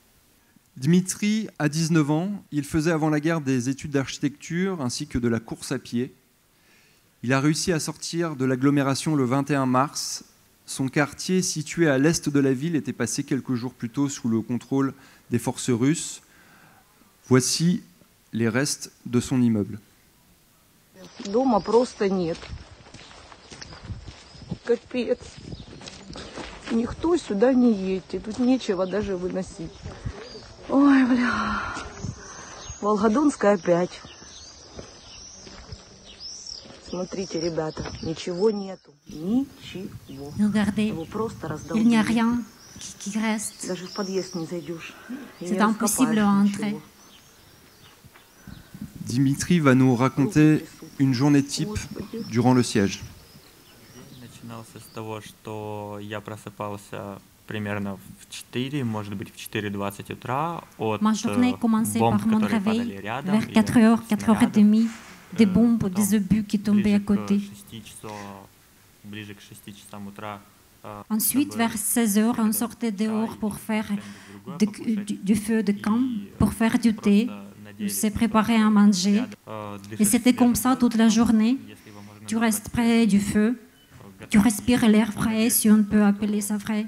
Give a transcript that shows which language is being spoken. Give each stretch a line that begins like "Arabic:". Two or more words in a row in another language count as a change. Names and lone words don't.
French: Dmitri a 19 ans, il faisait avant la guerre des études d'architecture ainsi que de la course à pied. Il a réussi à sortir de l'agglomération le 21 mars. Son quartier, situé à l'est de la ville, était passé quelques jours plus tôt sous le contrôle des forces russes. Voici les restes de son immeuble.
Russian: Дома просто нет. Капец. Никто сюда не едет. Тут нечего даже выносить. Ой, бля. Волгодонская опять. Смотрите, ребята, ничего нету. Ничего.
French: Regardez,
Russian: Его просто
French: il n'y a
Russian: раздолбили.
French: rien qui reste.
Russian: Даже в подъезд не зайдешь. И
French: C'est
Russian: не
French: impossible à
Russian: раскопаешь
French: entrer.
Russian: ничего.
French: Dimitri va nous raconter une journée type
Russian: Господи.
French: durant le siège.
Russian: Начинался с того, что я просыпался примерно в 4, может быть, в 4:20 утра от
French: Ma journée commençait
Russian: бомб,
French: par mon
Russian: которые падали
French: réveil
Russian: рядом,
French: vers
Russian: или
French: 4h,
Russian: снарядов.
French: 4h30, des bombes,
Russian: Потом
French: des obus qui tombaient à côté.
Russian: Ближе к 6 часам утра.
French: Ensuite, vers 16h, on sortait dehors pour faire du feu de camp, pour faire du thé, se préparer à manger. Et c'était comme ça toute la journée. Tu restes près du feu, tu respires l'air frais, si on peut appeler ça frais.